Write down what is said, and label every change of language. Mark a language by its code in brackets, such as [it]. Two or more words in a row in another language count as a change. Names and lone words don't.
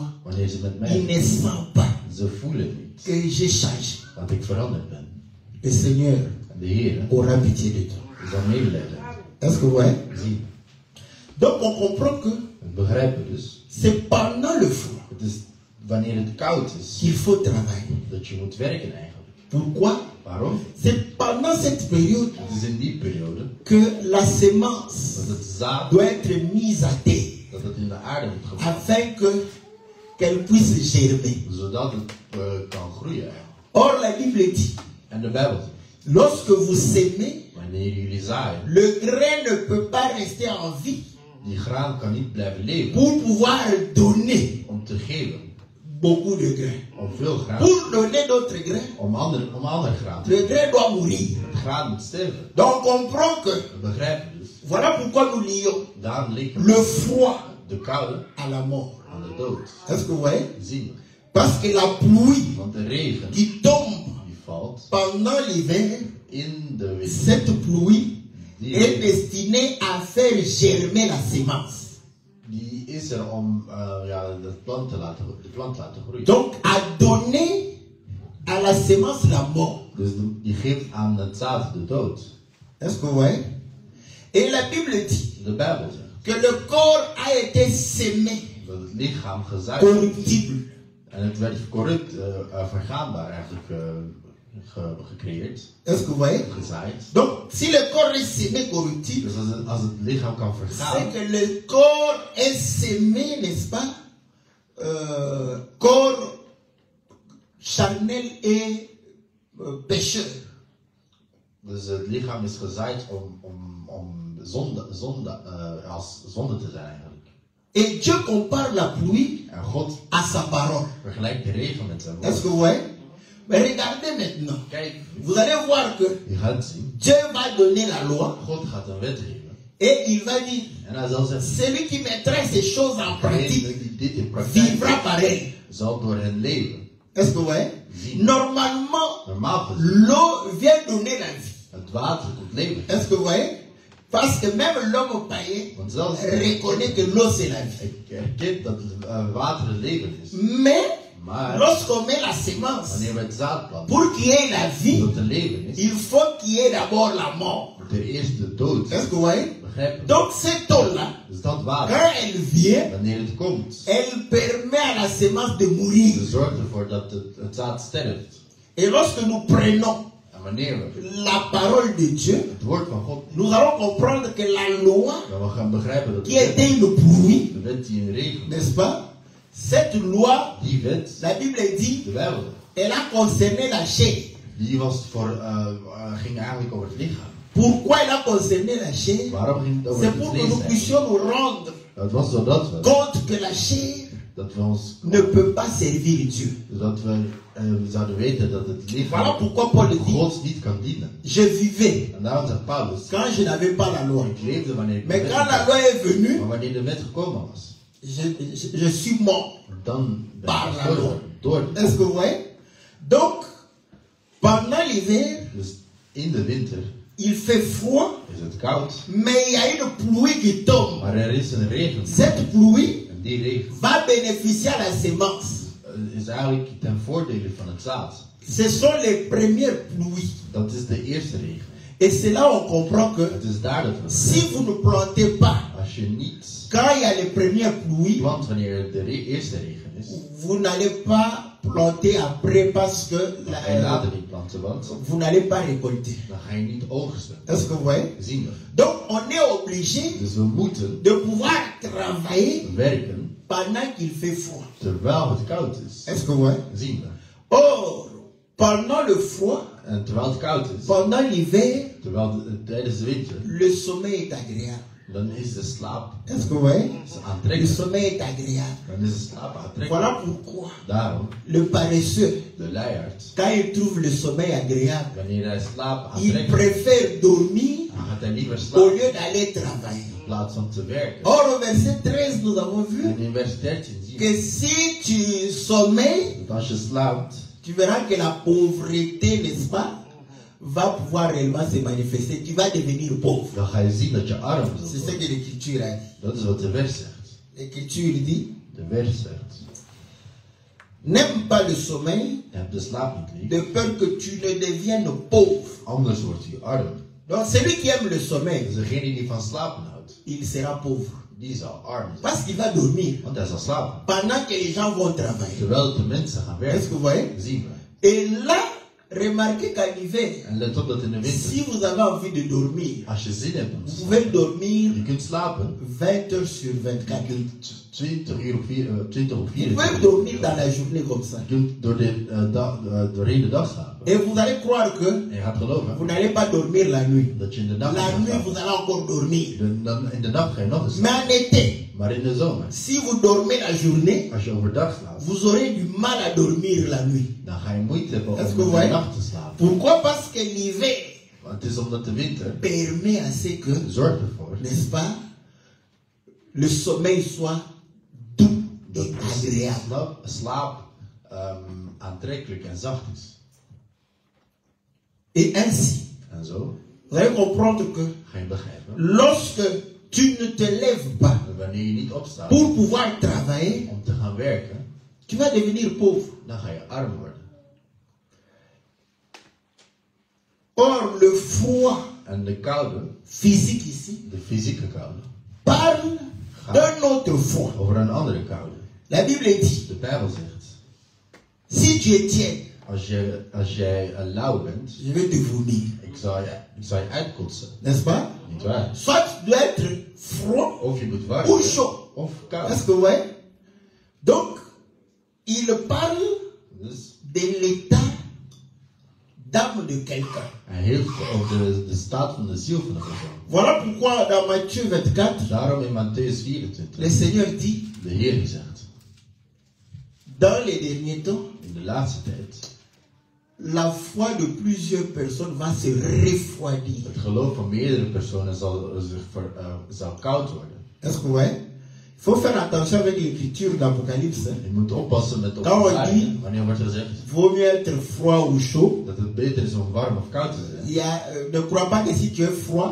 [nl] Wanneer ze met [fr] il [nl] mij [fr] ne [nl] zijn, [fr] sent pas [nl] ze voelen niet [fr] que j'ai changé. [nl] dat ik veranderd ben. [fr] Le Seigneur [nl] En de Heer [fr] aura pitié de toi. [nl] zal medelijden [fr] Est-ce que vous voyez? [nl] zien. [fr] Donc on comprend que [nl] We begrijpen dus, [fr] c'est pendant le froid [nl] het is wanneer het koud is, [fr] qu'il faut travailler. [nl] dat je moet werken eigenlijk. [fr] Pourquoi? [nl] Waarom? [fr] C'est pendant cette période [nl] Het is in die periode [fr] que la sémence [nl] dat het zaad, [fr] doit être mise à terre [nl] dat het in de aarde moet gebracht, [fr] afin qu'elle puisse germer. [nl] zodat het kan groeien. [fr] Or la Bible dit, [nl] En de Bijbel zegt, [fr] lorsque vous semez, [nl] wanneer jullie zaaien, [fr] le grain ne peut pas rester en vie [nl] die graan kan niet blijven leven [fr] pour pouvoir donner [nl] om te geven, [fr] beaucoup de grains. [nl] om veel graan, [fr] Pour donner d'autres grains, [nl] om ander graan te [fr] le [nl] geven. [fr] grain doit mourir. [nl] Het graan moet sterven. [fr] Donc on comprend que, [nl] We begrijpen dus, [fr] voilà pourquoi nous lions [nl] daarom liken [fr] le froid [nl] de koude [fr] à la mort. [nl] aan de dood. [fr] Est-ce que vous voyez? [nl] Zien we. [fr] Parce que la pluie [nl] Want de regen [fr] qui tombe [nl] die valt [fr] pendant l'hiver, [nl] in de winter, [fr] cette pluie [nl] die, [fr] est destinée à faire germer la sémence. [nl] die is er om de plant te laten groeien. [fr] Donc à donner à la sémence la mort. [nl] Dus die geeft aan het zaad de dood. [fr] Est-ce que vous voyez? Et la Bible dit [nl] De Bijbel zegt [fr] que le corps a été sémé [nl] dat het lichaam gezaaid [fr] corruptible. [nl] en het werd corrupt, vergaanbaar eigenlijk gecreëerd, [fr] Est-ce que vous voyez? [nl] gezaaid. [fr] Donc si le corps est sémé corruptible, [nl] Dus als het lichaam kan [fr] c'est [nl] vergaan, [fr] que le corps est sémé, n'est-ce pas? Corps charnel et pécheur. [nl] dus het lichaam is gezaaid om als zonde te zijn eigenlijk. [fr] Et Dieu compare la pluie [nl] En God [fr] à sa parole. [nl] vergelijkt de regen met zijn [fr] Est-ce [nl] woord. [fr] que vous voyez? Mais regardez maintenant. [nl] Kijk, [fr] Vous allez voir que [nl] je gaat zien. [fr] Dieu va donner la loi [nl] God gaat een wet geven. [fr] et il va dire, [nl] En hij zal zeggen, [fr] celui qui mettra ces choses en pratique [nl] degene die dit in praktijk [fr] vivra [nl] brengt, [fr] pareil. [nl] zal door hen leven. [fr] Est-ce que vous voyez? [nl] Zien. [fr] Normalement, [nl] Normaal gezien, [fr] l'eau vient donner la vie. [nl] het water komt leven. [fr] Est-ce que vous voyez? Parce que même l'homme païen [nl] Want zelfs [fr] reconnaît que l'eau c'est la vie. [nl] ik erken dat water het leven is. [fr] Mais [nl] Maar [fr] lorsqu'on met la semence, [nl] wanneer we het zaad planten, [fr] pour qu'il y ait la vie, [nl] dat er leven is, [fr] il faut qu'il y ait d'abord la mort. [nl] moet er eerst de dood. [fr] Est-ce que vous voyez? [nl] Begrijpen? [fr] Donc cette eau-là, [nl] Dus dat [fr] quand [nl] water, [fr] elle vient, [nl] wanneer het komt, [fr] elle permet à la semence de mourir. [nl] ze zorgt ervoor dat het zaad sterft. [fr] Et lorsque nous prenons [nl] En wanneer we [fr] la parole de Dieu, [nl] het woord van God [fr] nous allons comprendre que la loi, [nl] dan we gaan begrijpen dat [fr] qui était une pluie, [nl] de wet die een regen, [fr] n'est-ce pas? Cette loi, [nl] die wet, [fr] la Bible dit, [nl] de Bijbel, [fr] elle a concerné la chair. [nl] die was voor, ging eigenlijk over het lichaam. [fr] Pourquoi elle a concerné la chair? [nl] Waarom ging het over [fr] C'est [nl] het [fr] pour que nous [nl] vlees? eigenlijk? [fr] puissions nous rendre [nl] Het was zodat we, [fr] compte que la chair [nl] dat we ons, [fr] ne peut pas servir Dieu. [nl] dat we zouden weten dat het [fr] Voilà [nl] lichaam [fr] pourquoi Paul dit, [nl] God niet kan dienen. [fr] je vivais [nl] En daarom zegt Paulus, [fr] quand je n'avais pas la loi. [nl] ik leefde wanneer ik de [fr] Mais [nl] wet [fr] quand la [nl] had. [fr] loi est venue, [nl] Maar wanneer de wet gekomen was, [fr] je suis mort. [nl] dan ben [fr] Par [nl] ik [fr] la [nl] gestorven. Door. [fr] Est-ce que vous voyez? Donc, pendant l'hiver, [nl] Dus in de winter [fr] il fait froid, [nl] is het koud, [fr] mais il y a une pluie qui tombe. [nl] maar er is een regen. [fr] Cette pluie [nl] En die regen [fr] va bénéficier à la semence. [nl] is eigenlijk ten voordele van het zaad. [fr] Ce sont les premières pluies. [nl] Dat is de eerste regen. [fr] Et c'est là où on comprend que [nl] Het is daar dat we [fr] si vous ne plantez pas [nl] als je niet [fr] quand il y a les premières pluies, [nl] plant wanneer de eerste regen is, [fr] vous n'allez pas planter après parce que [nl] dan ga je later niet planten, want [fr] vous n'allez pas récolter. [nl] dan ga je niet oogsten. [fr] Est-ce que vous voyez? [nl] Zien we. [fr] Donc on est obligé [nl] Dus we moeten [fr] de pouvoir travailler [nl] werken [fr] pendant qu'il fait froid. [nl] terwijl het koud is. [fr] Est-ce que vous voyez? [nl] Zien we. [fr] Or, pendant le froid, [nl] En terwijl het koud is, [fr] pendant l'hiver, [nl] tijdens de winter, [fr] le sommeil est agréable. [nl] dan is de slaap [fr] Est-ce que vous voyez? Le [nl] aantrekkelijk. [fr] sommeil est agréable. [nl] Dan is de slaap aantrekkelijk. [fr] Voilà pourquoi [nl] Daarom, [fr] le paresseux, [nl] de luiaard, [fr] quand il trouve le sommeil agréable, [nl] wanneer hij slaap [fr] il [nl] aantrekkelijk, [fr] préfère dormir [nl] dan gaat hij liever [fr] au [nl] slapen [fr] lieu d'aller travailler. [nl] in plaats van te werken. [fr] Or, au verset 13, nous avons vu [nl] En in vers 13 zie je [fr] que si tu sommeilles, [nl] dat als je slaapt, [fr] tu verras que la pauvreté, n'est-ce pas, va pouvoir réellement se manifester. Tu vas devenir pauvre. [nl] dan ga je zien dat je arm [fr] C'est [nl] zult [fr] ce [nl] worden. [fr] que l'Écriture a dit. [nl] Dat is wat de vers zegt. [fr] L'Écriture dit, [nl] De vers zegt, [fr] n'aime pas le sommeil, [nl] heb de slaap niet lief, [fr] de peur que tu ne deviennes pauvre. [nl] anders wordt je arm. [fr] Donc celui qui aime le sommeil, [nl] Dus degene die van slapen houdt, [fr] il sera pauvre. [nl] die zal arm zijn. [fr] Parce qu'il va dormir [nl] Want hij zal slapen. [fr] pendant que les gens vont travailler. [nl] Terwijl de mensen gaan [fr] Est-ce que vous [nl] werken, [fr] voyez? [nl] zien we. [fr] Et là, remarquez qu'en hiver, [nl] En let op dat in de winter, [fr] si vous avez envie de dormir, [nl] als je zin hebt om te [fr] vous [nl] slapen, [fr] pouvez dormir [nl] je kunt slapen, [fr] 20 heures sur [nl] je [fr] 24. [nl] kunt 20 uur op 20 op [fr] Vous pouvez [nl] 24 [fr] dormir dans la journée comme ça. [nl] Je kunt doorheen de dag slapen. [fr] Et vous allez croire que [nl] En je gaat geloven [fr] vous n'allez pas dormir la nuit. [nl] dat je in de nacht [fr] La [nl] gaat [fr] nuit, [nl] slapen. [fr] vous allez encore dormir. [nl] Dan in de nacht ga je nog eens [fr] Mais [nl] slapen. [fr] en été, [nl] Maar in de zomer, [fr] si vous dormez la journée, [nl] als je overdag slaapt, [fr] vous aurez du mal à dormir la nuit. [nl] dan ga je moeite hebben [fr] Est-ce [nl] om [fr] que [nl] in [fr] vous [nl] de [fr] voyez? [nl] nacht te slapen. [fr] Pourquoi? Parce que l'hiver [nl] Want het is omdat de winter [fr] permet à ce que, [nl] zorgt ervoor [fr] n'est-ce pas, le sommeil soit doux [nl] dat [fr] et [nl] de [fr] agréable. [nl] slaap aantrekkelijk en zacht is. [fr] Et ainsi, [nl] En zo [fr] vous allez comprendre que [nl] ga je begrijpen. [fr] lorsque tu ne te lèves pas [nl] Dat wanneer je niet opstaat [fr] pour pouvoir travailler, [nl] om te gaan werken, [fr] tu vas devenir pauvre. [nl] dan ga je arm worden. [fr] Or, le froid [nl] En de koude, [fr] physique ici [nl] de fysieke koude, [fr] parle d'un autre froid. [nl] over een andere koude. [fr] La Bible dit, [nl] De Bijbel zegt, [fr] si tu es tiède, [nl] als jij lauw bent, [fr] je vais te vomir. [nl] ik zal je uitkotsen. [fr] N'est-ce pas? [nl] Niet waar? [fr] Soit tu dois être froid [nl] Of je moet warm [fr] ou [nl] zijn, [fr] chaud. [nl] of koud. [fr] Est-ce que vous voyez? Donc, il parle [nl] Dus [fr] de l'état d'âme de quelqu'un. [nl] hij heeft over de staat van de ziel van de persoon. [fr] Voilà pourquoi dans Matthieu 24, [nl] Daarom in Matthäus [fr] le [nl] 24, [fr] Seigneur dit, [nl] de Heer zegt, [fr] dans les derniers temps, [nl] in de laatste tijd, [fr] la foi de plusieurs personnes va se refroidir. [nl] Het geloof van meerdere personen zal koud worden. [fr] Est-ce que vous voyez? Il faut faire attention avec l'écriture d'Apocalypse. [nl] Je moet oppassen met de [fr] Quand on [nl] openbaring. [fr] dit, [nl] Wanneer wordt er gezegd [fr] vaut mieux être froid ou chaud. [nl] dat het beter is om warm of koud te zijn. [fr] Ne crois pas que si tu es froid,